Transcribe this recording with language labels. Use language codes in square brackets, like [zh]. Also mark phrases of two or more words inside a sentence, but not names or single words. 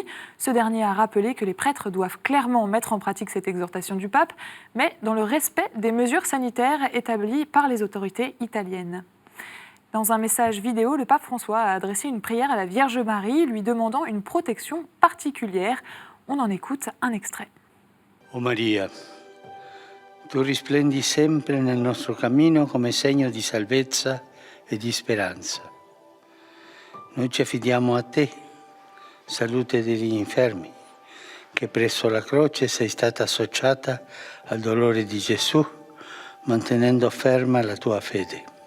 [fr] Ce dernier a rappelé que les prêtres doivent clairement mettre en pratique cette exhortation du pape, mais dans le respect des mesures sanitaires établies par les autorités italiennes. Dans un message vidéo, le pape François a adressé une prière à la Vierge Marie, lui demandant une protection particulière. On en écoute un extrait. [it] O Maria, tu risplendi sempre nel nostro cammino come segno di salvezza e di speranza. Noi ci affidiamo a te, salute degli infermi, che presso la croce sei stata associata al dolore di Gesù, mantenendo ferma la tua fede.